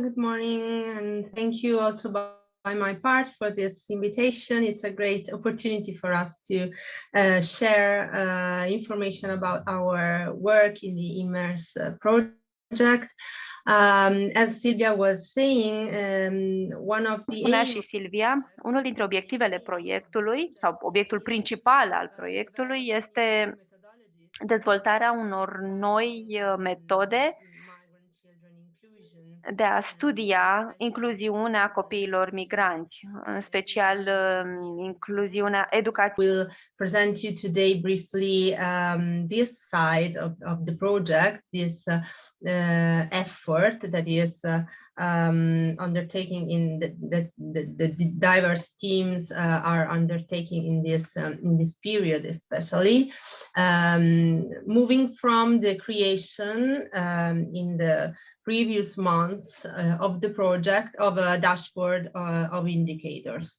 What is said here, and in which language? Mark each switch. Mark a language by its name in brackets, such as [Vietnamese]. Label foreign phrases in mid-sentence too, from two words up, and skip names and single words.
[English] Good morning, and thank you also by my part for this invitation. It's a great opportunity for us to share information about our work in the Immerse project. As Sylvia was saying, one of the [Romanian] Spunea și Silvia, unul dintre obiectivele proiectului sau obiectul principal al proiectului este dezvoltarea unor noi metode de a studia incluziunea copiilor migranți, în special incluziunea educativă. [English] We'll present you today briefly this side of the project, this effort that is undertaking in the diverse teams are undertaking in this period, especially moving from the creation in the previous months of the project of a dashboard of indicators.